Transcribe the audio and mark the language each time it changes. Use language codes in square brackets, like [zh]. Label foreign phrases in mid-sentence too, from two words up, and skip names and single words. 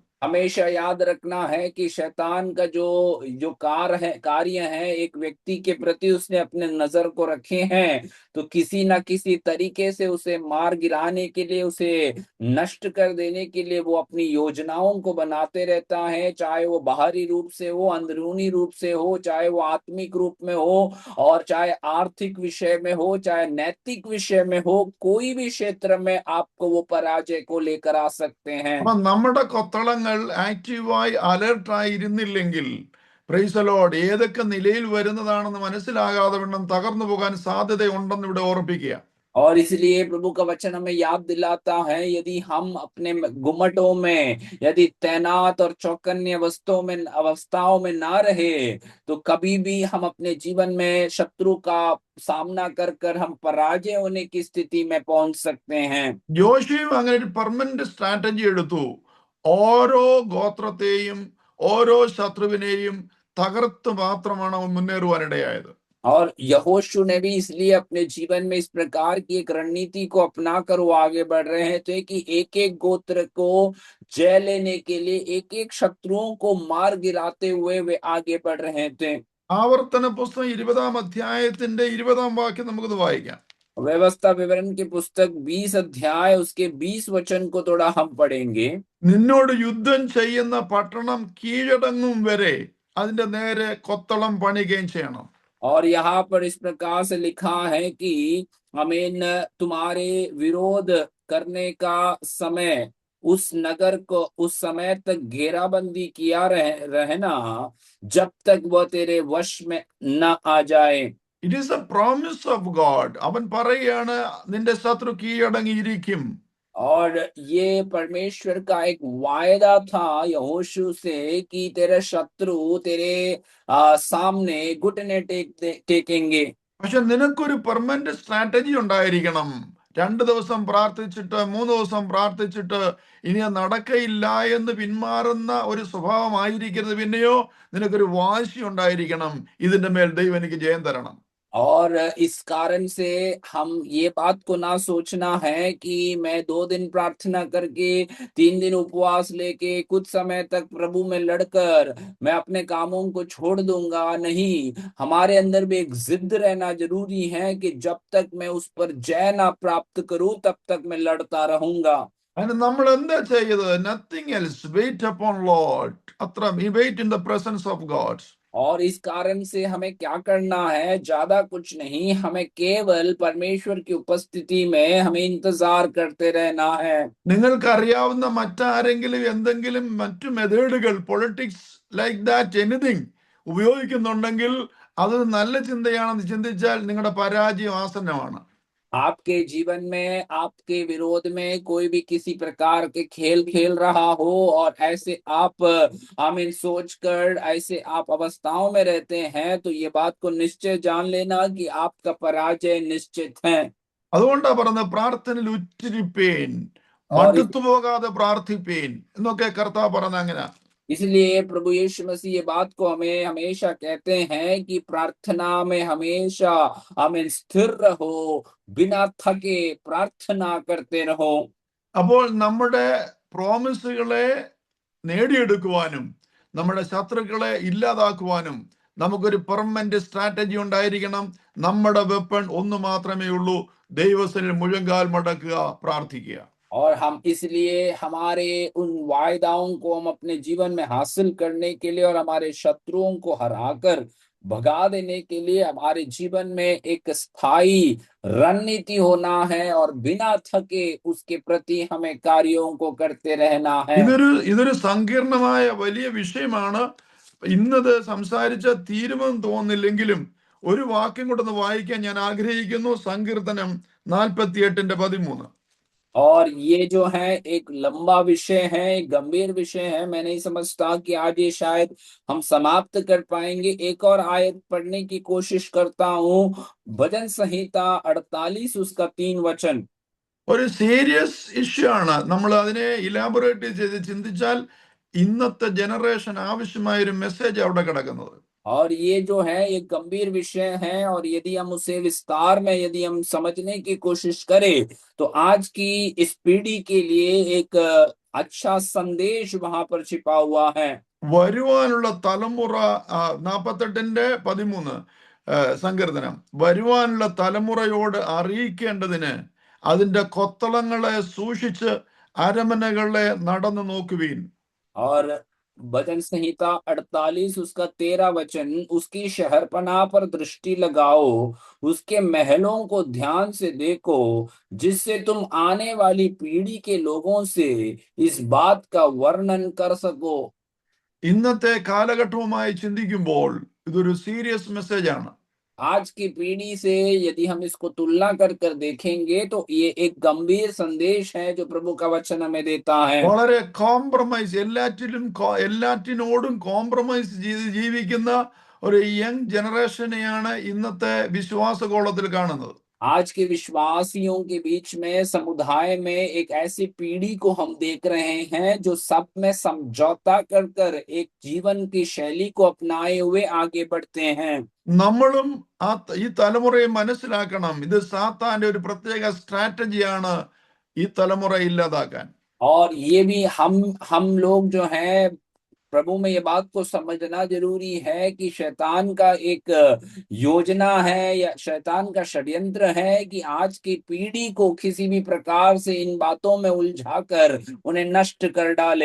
[hi] हमेशा याद रखना है कि शैतान का जो जो कार्य है एक व्यक्ति के प्रति उसने अपने नजर को रखे हैं तो किसी ना किसी तरीके से उसे मार गिराने के लिए, उसे नष्ट कर देने के लिए वो अपनी योजनाओं को बनाते रहता है, चाहे वो बाहरी रूप से हो, अंदरूनी रूप से हो, चाहे वो आत्मिक रूप में हो और चाहे आर्थिक विषय में हो, चाहे नैतिक विषय में हो, कोई भी क्षेत्र में आपको वो पराजय को लेकर आ सकते हैं। [ml] അപ്പൊ നമ്മുടെ കൊത്തളങ്ങൾ ആക്റ്റീവായി അലർട്ടായി ഇരുന്നില്ലെങ്കിൽ, [en] Praise the Lord, [ml] ഏതൊക്കെ നിലയിൽ വരുന്നതാണെന്ന് മനസ്സിലാകാതെ വണ്ണം തകർന്നു പോകാൻ സാധ്യതയുണ്ടെന്ന് ഇവിടെ ഓർമ്മിപ്പിക്കുക. [hi] और इसलिए प्रभु का वचन हमें याद दिलाता है, यदि हम अपने गुम्मटों में यदि तैनात और चौकन्ने अवस्थाओं में ना रहे, तो कभी भी हम अपने जीवन में शत्रु का सामना कर कर हम पराजय होने की स्थिति में पहुंच सकते हैं। [ml] യോശുവയും അങ്ങനെ ഒരു [en] permanent strategy [ml] എടുത്തു. ഓരോ ഗോത്രത്തെയും ഓരോ ശത്രുവിനെയും തകർത്ത് മാത്രമാണ് അവൻ മുന്നേറുവാനിടയായത്. [hi] और यहोशू ने भी इसलिए अपने जीवन में इस प्रकार की एक रणनीति को अपना कर वो आगे बढ़ रहे हैं, तो कि एक एक गोत्र को जय लेने के लिए एक एक शत्रुओं को मार गिराते हुए वे आगे बढ़ रहे थे। [ml] ആവർത്തന പുസ്തകം 20-ാം അധ്യായത്തിന്റെ 20-ാം വാക്യം നമുക്കത് വായിക്കാം. [hi] व्यवस्था विवरण की पुस्तक 20 अध्याय उसके 20 वचन को थोड़ा हम पढ़ेंगे। [ml] നിന്നോട് യുദ്ധം ചെയ്യുന്ന പട്ടണം കീഴടങ്ങും വരെ അതിന്റെ നേരെ കൊത്തളം പണിയുകയും ചെയ്യണം. [hi] और यहाँ पर इस प्रकार से लिखा है कि आमीन, तुम्हारे विरोध करने का समय उस नगर को उस समय तक घेराबंदी किया रहना जब तक वह तेरे वश में न आ जाए। [en] It is a promise of God. [ml] അവൻ പറയുകയാണ് നിന്റെ ശത്രു കീഴടങ്ങിയിരിക്കും. [hi] और ये परमेश्वर का एक वायदा था यहोशू से कि तेरे शत्रु तेरे सामने घुटने टेकेंगे। [ml] പക്ഷെ നിനക്കൊരു [en] permanent strategy [ml] ഉണ്ടായിരിക്കണം. 2 ദിവസം പ്രാർത്ഥിച്ചിട്ട് 3 ദിവസം പ്രാർത്ഥിച്ചിട്ട് ഇനി അത് നടക്കയില്ല എന്ന് പിന്മാറുന്ന ഒരു സ്വഭാവമായിരിക്കരുത്. പിന്നെയോ നിനക്കൊരു വാശി ഉണ്ടായിരിക്കണം, ഇതിന്റെ മേൽ ദൈവം എനിക്ക് ജയം തരണം. [hi] और इस कारण से हम ये बात को ना सोचना है कि मैं 2 दिन प्रार्थना करके 3 दिन उपवास लेके कुछ समय तक प्रभु में लड़कर मैं अपने कामों को छोड़ दूंगा। नहीं, हमारे अंदर भी एक जिद रहना जरूरी है कि जब तक मैं उस पर जय ना प्राप्त करूं तब तक मैं लड़ता रहूंगा। [ml] അതിന് നമ്മൾ എന്താ ചെയ്തത്? [en] Nothing else, wait upon Lord. അത്ര wait in the presence of God. [hi] और इस कारण से हमें क्या करना है? ज्यादा कुछ नहीं, हमें केवल परमेश्वर की उपस्थिति में हमें इंतजार करते रहना है। [ml] നിങ്ങൾക്ക് അറിയാവുന്ന മറ്റാരെങ്കിലും എന്തെങ്കിലും മറ്റു മെത്തേഡുകൾ, [en] politics like that, anything [ml] ഉപയോഗിക്കുന്നുണ്ടെങ്കിൽ അത് നല്ല ചിന്തയാണെന്ന് ചിന്തിച്ചാൽ നിങ്ങളുടെ പരാജയം ആസന്നമാണ്. [hi] आपके जीवन में आपके विरोध में कोई भी किसी प्रकार के खेल खेल रहा हो और ऐसे आप आमीन सोचकर ऐसे आप अवस्थाओं में रहते हैं, तो ये बात को निश्चय जान लेना कि आपका पराजय निश्चित है। [ml] അതുകൊണ്ടാ പറയുന്നത് പ്രാർത്ഥനയിൽ ഉറ്റിരിപ്പേൻ, [hi] और [ml] മടുത്തു പോകാതെ പ്രാർത്ഥിപ്പേൻ എന്നൊക്കെ കർത്താവ് പറഞ്ഞ അങ്ങനെ. [hi] इसलिए प्रभु यीशु मसीह ये बात को हमें हमेशा कहते हैं कि प्रार्थना में हमेशा हमें स्थिर रहो, बिना थके प्रार्थना करते रहो। [ml] അപ്പോൾ നമ്മുടെ പ്രോമിസുകളെ നേടിയെടുക്കുവാനും നമ്മുടെ ശത്രുക്കളെ ഇല്ലാതാക്കുവാനും നമുക്കൊരു [en] permanent strategy [ml] ഉണ്ടായിരിക്കണം. നമ്മുടെ വെപ്പൺ ഒന്ന് മാത്രമേ ഉള്ളൂ, ദൈവസനിൽ മുഴങ്കാൽ മടക്കുക, പ്രാർത്ഥിക്കുക. [hi] और हम इसलिए हमारे उन वायदाओं को हम अपने जीवन में हासिल करने के लिए और हमारे शत्रुओं को हराकर भगा देने के लिए हमारे जीवन में एक स्थायी रणनीति होना है और बिना थके उसके प्रति हमें कार्यों को करते रहना है। [ml] ഇതൊരു സങ്കീർണമായ വലിയ വിഷയമാണ്. ഇന്നത് സംസാരിച്ച തീരുമെന്ന് തോന്നുന്നില്ലെങ്കിലും ഒരു വാക്യം കൊണ്ടൊന്ന് വായിക്കാൻ ഞാൻ ആഗ്രഹിക്കുന്നു. സങ്കീർത്തനം 48:13. [hi] और ये जो है एक लंबा विषय है, एक गंभीर विषय है। मैं नहीं समझता कि आज ये शायद हम समाप्त कर पाएंगे। एक और आयत पढ़ने की कोशिश करता हूँ, भजन संहिता 48 उसका 3 वचन। [ml] ഒരു [en] serious issue [ml] ആണ്. നമ്മൾ അതിനെ ഇലാബറേറ്റ് ചെയ്ത് ചിന്തിച്ചാൽ ഇന്നത്തെ ജനറേഷൻ ആവശ്യമായ ഒരു മെസ്സേജ് അവിടെ കിടക്കുന്നത്. [hi] और ये जो है एक गंभीर विषय है, और यदि हम उसे विस्तार में यदि हम समझने की कोशिश करें तो आज की इस पीढ़ी के लिए एक अच्छा संदेश वहां पर छिपा हुआ है। [ml] വരുവാനുള്ള തലമുറ 48:13 സങ്കീർത്തനം, വരുവാനുള്ള തലമുറയോട് അറിയിക്കേണ്ടതിന് അതിന്റെ കൊത്തളങ്ങളെ സൂക്ഷിച്ച് അരമനകളെ നടന്നു നോക്കുവീൻ. [hi] और भजन संहिता 48 उसका 13 वचन, उसकी शहरपनाह पर दृष्टि लगाओ, उसके महलों को ध्यान से देखो, जिससे तुम आने वाली पीढ़ी के लोगों से इस बात का वर्णन कर सको। [ml] ഇന്നത്തെ കാലഘട്ടവുമായി ചിന്തിക്കുമ്പോൾ ഇതൊരു [en] serious message [ml] ആണ്. [hi] आज की पीढ़ी से यदि हम इसको तुलना कर कर देखेंगे तो ये एक गंभीर संदेश है जो प्रभु का वचन हमें देता है। [ml] വളരെ കോംപ്രമൈസ് എല്ലാറ്റിനോടും കോംപ്രമൈസ് ചെയ്ത് ജീവിക്കുന്ന ഒരു യങ് ജനറേഷനെയാണ് ഇന്നത്തെ വിശ്വാസഗോളത്തിൽ കാണുന്നത്. [hi] आज के विश्वासियों के बीच में समुदाय में एक ऐसी पीढ़ी को हम देख रहे हैं जो सब में समझौता कर कर एक जीवन की शैली को अपनाए हुए आगे बढ़ते हैं। [ml] നമ്മളും ഈ തലമുറയെ മനസ്സിലാക്കണം, ഇത് സാത്താന്റെ ഒരു പ്രത്യേക സ്ട്രാറ്റജിയാണ് ഈ തലമുറ ഇല്ലാതാക്കാൻ. [hi] और ये भी हम लोग जो हैं प्रभु में ये बात को समझना जरूरी है कि शैतान का एक योजना है या शैतान का षड्यंत्र है कि आज की पीढ़ी को किसी भी प्रकार से इन बातों में उलझाकर उन्हें नष्ट कर डाले।